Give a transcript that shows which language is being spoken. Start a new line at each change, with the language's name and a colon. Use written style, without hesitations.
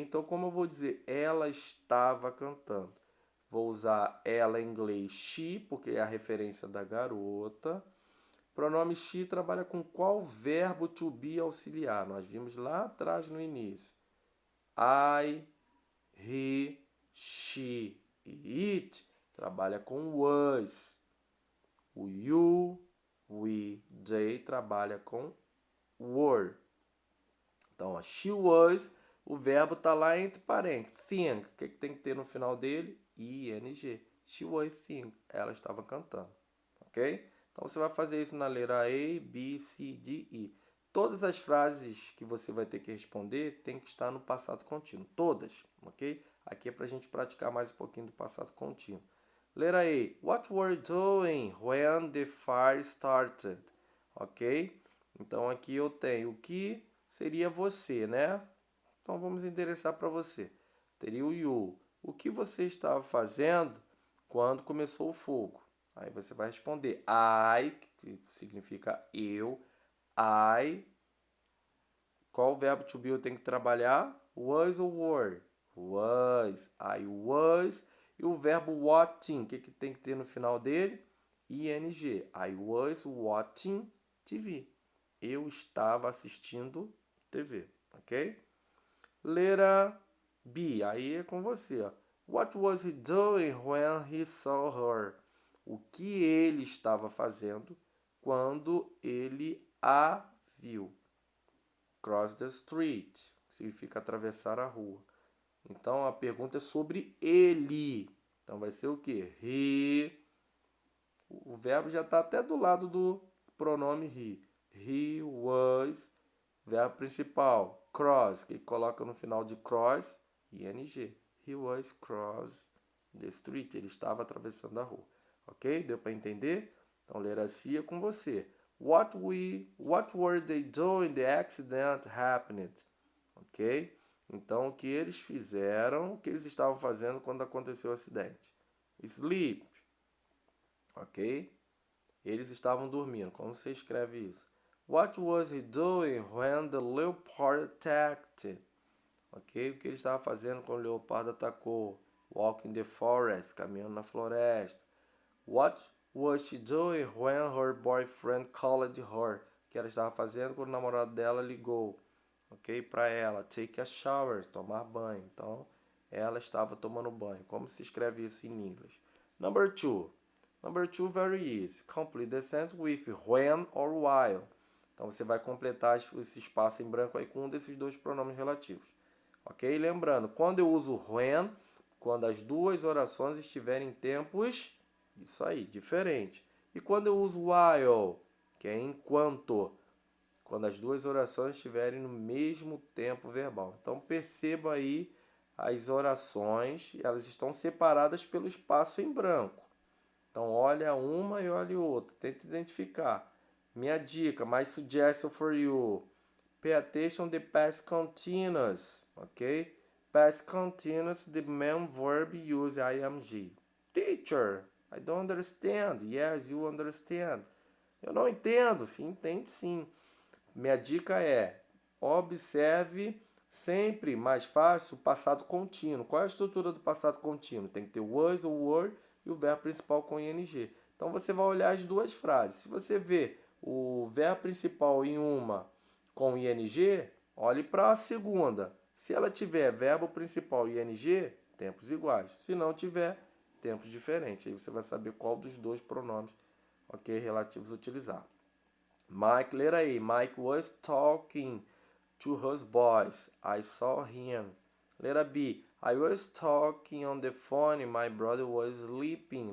Portuguese: Então, como eu vou dizer ela estava cantando? Vou usar ela em inglês she, porque é a referência da garota. Pronome she trabalha com qual verbo to be auxiliar? Nós vimos lá atrás no início. I, he, she e it trabalha com was. O you, we, they trabalha com were. Então, a she was, o verbo está lá entre parênteses. Sing, o que tem que ter no final dele? ing.
English: She was sing.
Portuguese: Ela estava cantando. Ok? Então, você vai fazer isso na letra A, B, C, D, E. Todas as frases que você vai ter que responder tem que estar no passado contínuo. Todas, ok? Aqui é para a gente praticar mais um pouquinho do passado contínuo. Letra A.
English: What were you doing when the fire started? Ok?
Portuguese: Então, aqui eu tenho o que seria você, né? Então, vamos endereçar para você. Teria o you. O que você estava fazendo quando começou o fogo? Aí você vai responder I, que significa eu. I. Qual verbo to be eu tenho que trabalhar? Was ou were? Was.
English: I was.
Portuguese: E o verbo watching, o que tem que ter no final dele? ing.
English: I was watching TV.
Portuguese: Eu estava assistindo TV, ok? Letra B, aí é com você. Ó.
English: What was he doing when he saw her?
Portuguese: O que ele estava fazendo quando ele a viu?
English: Cross the street,
Portuguese: significa atravessar a rua. Então a pergunta é sobre ele. Então vai ser o que? He. O verbo já está até do lado do pronome he.
English: He was.
Portuguese: Verbo principal, cross, que coloca no final de cross, ing.
English: He was cross the street.
Portuguese: Ele estava atravessando a rua. Ok? Deu para entender? Então, ler assim é com você.
English: What were they doing? The accident happened.
Portuguese: Ok? Então, o que eles fizeram, o que eles estavam fazendo quando aconteceu o acidente? Sleep. Ok? Eles estavam dormindo. Como você escreve isso?
English: What was he doing when the leopard attacked? Ok?
Portuguese: O que ele estava fazendo quando o leopardo atacou?
English: Walking the forest,
Portuguese: caminhando na floresta.
English: What was she doing when her boyfriend called her?
Portuguese: O que ela estava fazendo quando o namorado dela ligou? ok? Para ela,
English: take a shower,
Portuguese: tomar banho. Então, ela estava tomando banho. Como se escreve isso em inglês?
English: Number 2. Number 2, very easy. Complete the sentence with when or while.
Portuguese: Então, você vai completar esse espaço em branco aí com um desses dois pronomes relativos. Ok? Lembrando, quando eu uso when, quando as duas orações estiverem em tempos, isso aí, diferente. E quando eu uso while, que é enquanto, quando as duas orações estiverem no mesmo tempo verbal. Então, perceba aí as orações, elas estão separadas pelo espaço em branco. Então, olha uma e olha outra. Tenta identificar. Minha dica,
English: my suggestion for you. Pay attention to the past continuous, ok? Past continuous, the main verb use ing. Teacher, I don't understand. Yes, you understand.
Portuguese: Eu não entendo. Sim, entende sim. Minha dica é, observe sempre mais fácil o passado contínuo. Qual é a estrutura do passado contínuo? Tem que ter o was, o were e o verbo principal com ing. Então você vai olhar as duas frases. Se você vê o verbo principal em uma com ing, olhe para a segunda. Se ela tiver verbo principal e ing, tempos iguais. Se não tiver, tempos diferentes. Aí você vai saber qual dos dois pronomes, ok, relativos utilizar. Mike, letra aí.
English: Mike was talking to his boys. I saw him.
Portuguese: Letra B.
English: I was talking on the phone. My brother was sleeping.